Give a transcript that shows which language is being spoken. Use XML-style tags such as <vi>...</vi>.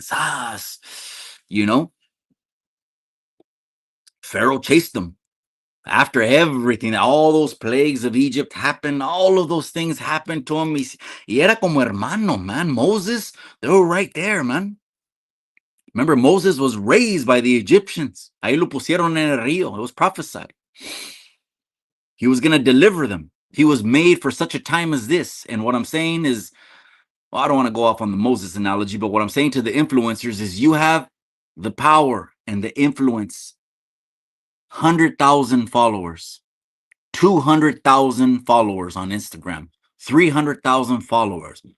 <en>Sas, Pharaoh chased them. After everything, all those plagues of Egypt happened, all of those things happened to him.</en> <es>Y era como hermano,</es> <en>man. Moses, they were right there, man. Remember, Moses was raised by the Egyptians.</en> <es>Ahí lo pusieron en el río.</es> <en>It was prophesied. He was going to deliver them. He was made for such a time as this. And what I'm saying is, well, I don't want to go off on the Moses analogy, but what I'm saying to the influencers is you have the power and the influence. 100,000 followers. 200,000 followers on Instagram, 300,000 followers.</en>